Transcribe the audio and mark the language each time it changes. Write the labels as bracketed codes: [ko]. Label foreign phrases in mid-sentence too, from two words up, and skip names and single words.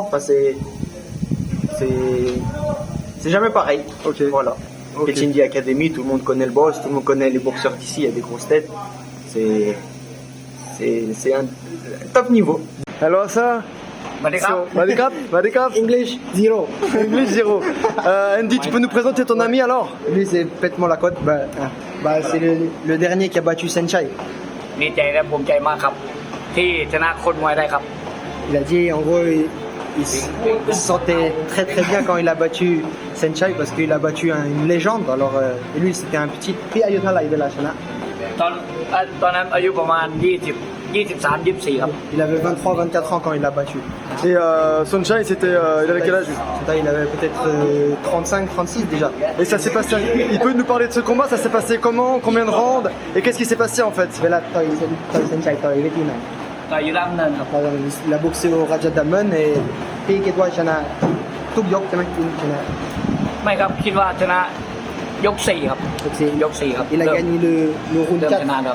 [fr] Enfin, c'est jamais pareil. Ok. Voilà. Ok. Ketindi Academy, tout le monde connaît le boss, tout le monde connaît les boxeurs d'ici, il y a des grosses têtes. C'est un top niveau. Alors ça Vadikap [en] English, zero. English zero. [fr] Andy, tu peux nous présenter ton ami alors? Lui, c'est Pète-moi la côte. C'est le dernier qui a battu Senchai. [th] ดีใจและภูมิใจมากครับ ที่ชนะคนมวยได้ครับ [fr] Il a dit, en gros, il se sentait très très bien quand il a battu Senchai parce qu'il a battu une légende. Alors, et lui, c'était un petit. Puis Ayutthaya, il est là, Shana. [th] ตอนนั้นอายุประมาณ23-24ครับ [fr] Il avait 23-24 ans quand il l'a battu. Et Sunshine, il avait quel âge? Il avait peut-être 35-36 déjà. Et ça s'est passé. Il peut nous parler de ce combat? Ça s'est passé comment? Combien de rounds? Et qu'est-ce qui s'est passé en fait? Là, Senchai, il était là. [th] ต่อยอยู่ด้านเนินครับ [fr] Il a boxé au Raja Daman et puis Kedwa Shana. Tout yok, Shana. [th] ไม่ครับคิดว่าชนะยก4ครับ [fr] Donc, c'est- [th] ยก4ครับ [fr] Il a gagné le round [th] เริ่ม [fr] 4. [th] ชนะครับ